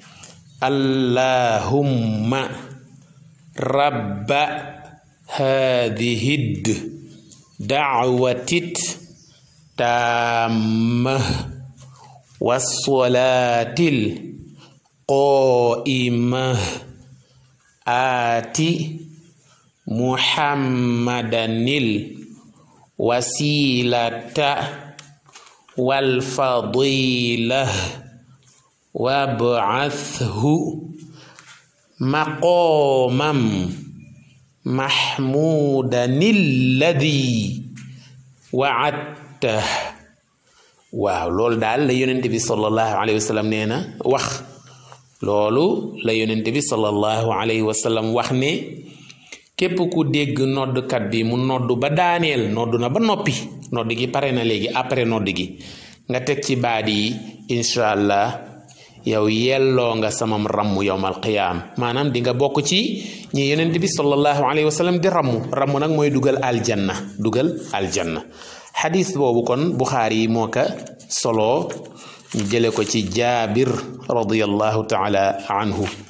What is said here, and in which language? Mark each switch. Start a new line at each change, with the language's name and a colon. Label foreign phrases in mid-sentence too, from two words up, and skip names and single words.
Arabic: اللهم رب هذه الدعوة التامة والصلاة القائمة آت محمدا الوسيلة والفضيلة وابعثه مقاما محمودا الذي وعدته.
Wolof: waaw loolu daal la yonent bi
Arabic: صلى الله عليه وسلم
Wolof: nee na wax loolu la yonent bi
Arabic: صلى الله عليه وسلم
Wolof: wax ne képp ku dégg noddkat bi mu noddu ba daaneel noddu na ba noppi nodd gi pare na léegi après nodd gi nga teg ci baat yi
Arabic: إن شاء الله
Wolof: yow yelloo nga samam ramm
Arabic: يوم القيامة
Wolof: maanaam di nga bokk ci ñi yonent bi
Arabic: صلى الله عليه وسلم
Wolof: di ramm nag mooy dugal aljanna xadis boobu kon Buxaari yi moo ka solo ñu jële ko ci Jaabir
Arabic: رضي الله تعالى عنه.